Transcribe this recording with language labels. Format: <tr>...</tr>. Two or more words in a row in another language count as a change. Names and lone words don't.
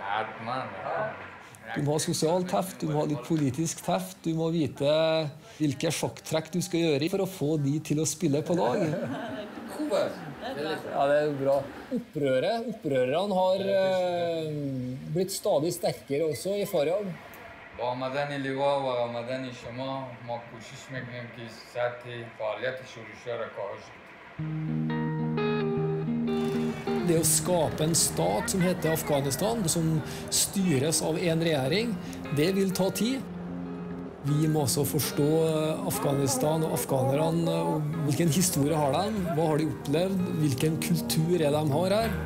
<no>Du må ha sosial teft, du må ha litt politisk teft, du må vite hvilke sjokktrekk du skal gjøre for å få de til å spille på lag. Ja, det bra. Opprørerne har blitt stadig sterkere også i Faryab.</no> <fa>با آمدن لوا و آمدن شما ما کوشش میکنیم که سطح فعالیت شورش‌ها را کاهش بدیم.</fa> <no>Det å skape en stat som heter Afghanistan, som styres av en regjering, det vil ta tid. Vi må også forstå Afghanistan og afghanerne, og hvilken historie har de, hva har de opplevd, hvilken kultur de har her.</no>